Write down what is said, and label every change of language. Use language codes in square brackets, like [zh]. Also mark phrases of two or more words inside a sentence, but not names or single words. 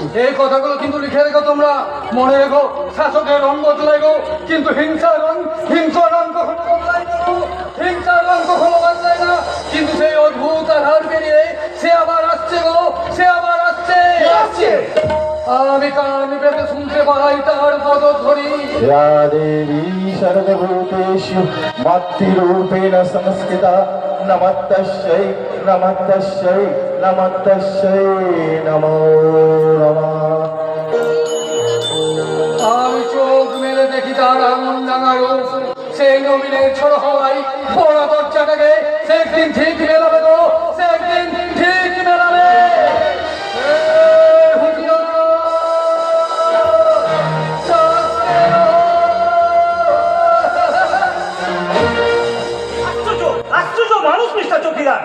[bn] এই কথাগুলো কিন্তু লিখে রেখো তোমরা, মনে রেখো শাসকের রং বদলাই গো, কিন্তু হিংসার রং কখনো বদলাই না গো। হিংসার রং কখনো বদলায় না, কিন্তু সেই অদ্ভুত আধার পেরিয়ে সে আবার আসছে গো, সে আবার আসছে। আসছে। আমি কান পেতে শুনতে পাই তার পদধ্বনি। [sa] या देवी सर्वभूतेषु मातृरूपेण संस्थिता नमस्तस्यै नमस्तस्यै नमस्तस्यै नमो नमः। [bn] আমি চোখ মেলে দেখি তার আঙুন ডাঙা রূপ, সেই নবীনের ছোট হওয়ায় বড় দরজাটাকে সে একদিন ঠিক মেলাবে গো, সে একদিন ঠিক মেলাবে। আশ্চর্য আশ্চর্য মানুষ মিস্টার চৌকিদার।